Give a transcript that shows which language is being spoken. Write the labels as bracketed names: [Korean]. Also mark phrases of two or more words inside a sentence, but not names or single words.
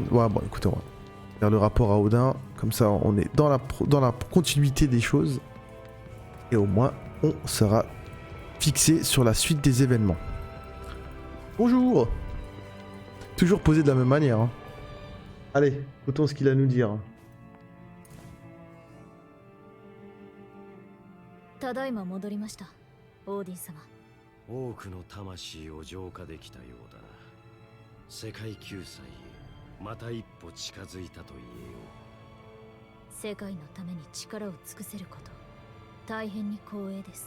[French] Ouais, bon, écoutez, on va faire le rapport à Odin. Comme ça, on est dans la continuité des choses. Et au moins, on sera fixé sur la suite des événements. Bonjour. Toujours posé de la même manière. Hein. Allez, écoutons ce qu'il a à nous dire. [Japanese] ただいま戻りました、オーディン様。多くの魂を浄化できたようだな。 世界救済へまた一歩近づいたと言えよ世界のために力を尽くせること大変に光栄です。